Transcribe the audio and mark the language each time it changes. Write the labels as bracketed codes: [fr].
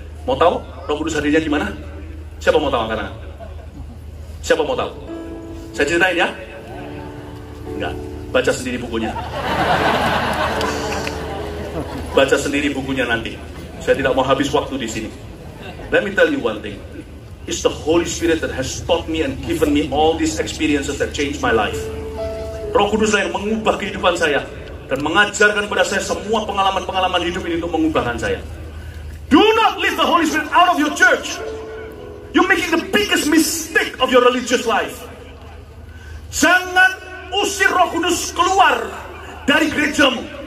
[id] Mau tahu Roh Kudus hadirnya gimana? Siapa mau tahu angkat tangan? Siapa mau tahu? Saya ceritain ya? Enggak, baca sendiri bukunya. Baca sendiri bukunya nanti. Saya tidak mau habis waktu di sini. [en] Let me tell you one thing. It's the Holy Spirit that has taught me and given me all these experiences that changed my life. [id] Roh Kudus yang mengubah kehidupan saya dan mengajarkan kepada saya semua pengalaman-pengalaman hidup ini untuk mengubahkan saya. [en] Do not leave the Holy Spirit out of your church. You're making the biggest mistake of your religious life. [id] Jangan usir Roh Kudus keluar dari gerejamu.